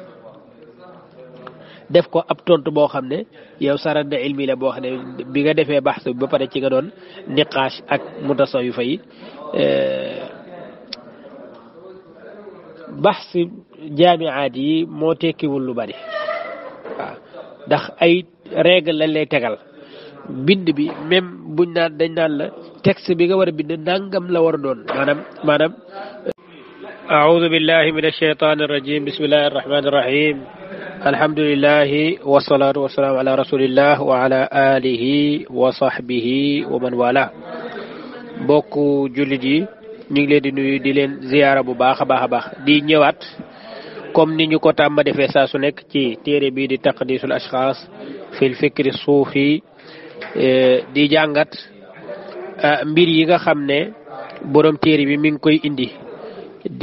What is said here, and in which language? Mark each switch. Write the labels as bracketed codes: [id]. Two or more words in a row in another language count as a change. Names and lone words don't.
[wo] def ko ab tontu boo xam ne yow sarat na ilmi la boo xam ne bi nga defee baxs bi ba pare ci nga doon niqaash ak mutasawifa yi baxs jaamiaat yi moo tekkiwul lu bari waaw ndax ay règle lañ lay tegal bind bi même buñ naan dañ naan la texte bi nga war a bind nangam la war a doon maanaam [ar] أعوذ بالله من الشيطان الرجيم بسم الله الرحمن الرحيم الحمد لله والصلاة والسلام على رسول الله وعلى آله وصحبه ومن والاه بوكو [wo] جولدي ñi ngi leen di nuyu di leen ziyaara bu baax a baax di ñëwaat comme ni ñu ko tàmm defee saa su nekk ci téere bii di [ar] تقديس الأشخاص في الفكر الصوفي [wo] di jàngat mbir yi nga xam ne borom téere bi mi ngi koy indi di